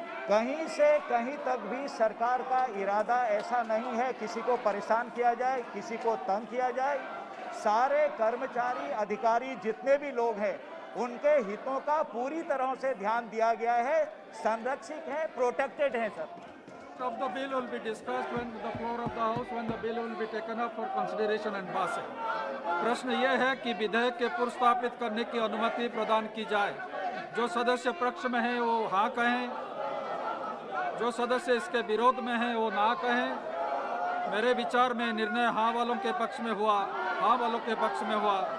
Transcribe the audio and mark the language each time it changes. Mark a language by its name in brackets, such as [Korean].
[Hindi] कहीं से कहीं तक भी सरकार का इरादा ऐसा नहीं है किसी को परेशान किया जाए, किसी को तंग किया जाए। सारे कर्मचारी अधिकारी जितने भी लोग हैं उनके हितों का पूरी तरह से ध्यान दिया गया है, संरक्षित है, प्रोटेक्टेड है sir. [English] Of the bill will be discussed when the floor of the house, when the bill will be taken up for consideration and passing. [Hindi] प्रश्न यह है कि विधेयक के पुरस्तापित करने की अनुमति प्रदान की जाए। जो सदस्य पक्ष में हैं वो हाँ कहें, जो सदस्य इसके विरोध में हैं वो ना कहें। मेरे विचार में निर्णय हाँ वालों के पक्ष में हुआ, हाँ वालों के पक्ष में हुआ।